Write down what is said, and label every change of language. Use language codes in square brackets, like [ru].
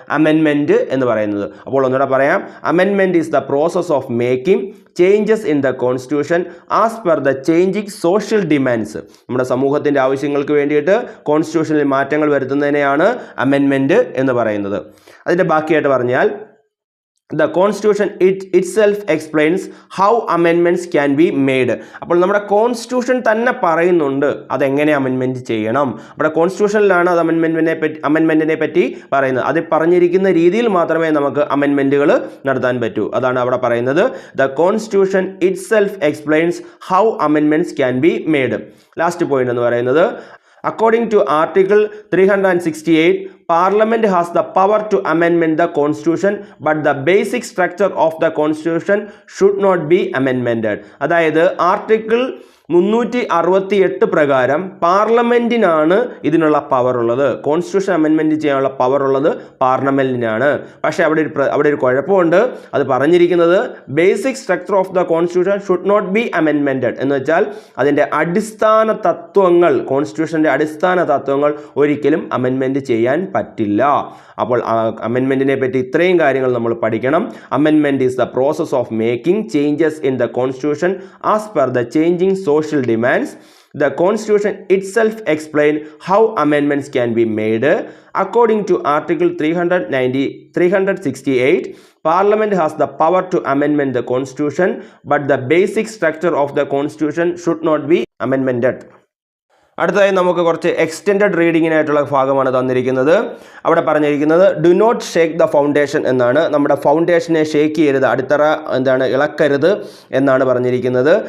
[ml] Amendment എന്ന് പറയുന്നത്. അപ്പോൾ ഒന്നുകൂടെ പറയാം, [en] Amendment is the process of making changes in the Constitution as per the changing social demands. [ml] നമ്മുടെ സമൂഹത്തിൻ്റെ ആവശ്യങ്ങൾക്ക് വേണ്ടിയിട്ട് കോൺസ്റ്റിറ്റ്യൂഷനിൽ മാറ്റങ്ങൾ വരുത്തുന്നതിനെയാണ് അമെൻമെൻറ്റ് എന്ന് പറയുന്നത്. അതിൻ്റെ ബാക്കിയായിട്ട് പറഞ്ഞാൽ [en] the constitution itself explains how amendments can be made. [ml] അപ്പോൾ നമ്മുടെ കോൺസ്റ്റിറ്റ്യൂഷൻ തന്നെ പറയുന്നുണ്ട് അതെങ്ങനെ അമെൻമെൻറ്റ് ചെയ്യണം. നമ്മുടെ കോൺസ്റ്റിറ്റ്യൂഷനിലാണ് അത് അമെൻമെൻറ്റിനെ പറ്റി പറയുന്നത്. അത് പറഞ്ഞിരിക്കുന്ന രീതിയിൽ മാത്രമേ നമുക്ക് അമെൻമെൻറ്റുകൾ നടത്താൻ പറ്റൂ. അതാണ് അവിടെ പറയുന്നത്. [en] the constitution itself explains how amendments can be made. [ml] Last point എന്ന് പറയുന്നത്, [en] according to Article 368, Parliament has the power to amend the Constitution, but the basic structure of the Constitution should not be amended. [ml] അതായത് article 368 പ്രകാരം പാർലമെൻറ്റിനാണ് ഇതിനുള്ള power ഉള്ളത്. Constitution amendment ചെയ്യാനുള്ള power ഉള്ളത് പാർലമെൻറ്റിനാണ്. പക്ഷേ അവിടെ ഒരു കുഴപ്പമുണ്ട്. അത് പറഞ്ഞിരിക്കുന്നത് [en] basic structure of the Constitution should not be amended [ml] എന്ന് വെച്ചാൽ അതിൻ്റെ അടിസ്ഥാന തത്വങ്ങൾ, കോൺസ്റ്റിറ്റ്യൂഷൻ്റെ അടിസ്ഥാന തത്വങ്ങൾ ഒരിക്കലും അമെൻമെൻറ്റ് ചെയ്യാൻ പറ്റില്ല. അപ്പോൾ അമെൻമെൻറ്റിനെ പറ്റി ഇത്രയും കാര്യങ്ങൾ നമ്മൾ പഠിക്കണം. [en] Amendment is the process of making changes in the Constitution as per the changing social demands. The Constitution itself explains how amendments can be made. According to Article 368, Parliament has the power to amend the Constitution, but the basic structure of the Constitution should not be amended. [ml] അടുത്തതായി നമുക്ക് കുറച്ച് extended റീഡിങ്ങിനായിട്ടുള്ള ഭാഗമാണ് തന്നിരിക്കുന്നത്. അവിടെ പറഞ്ഞിരിക്കുന്നത് [en] do not shake the foundation [ml] എന്നാണ്. നമ്മുടെ ഫൗണ്ടേഷനെ shake ചെയ്യരുത്, അടിത്തറ ഇളക്കരുത് എന്നാണ് പറഞ്ഞിരിക്കുന്നത്.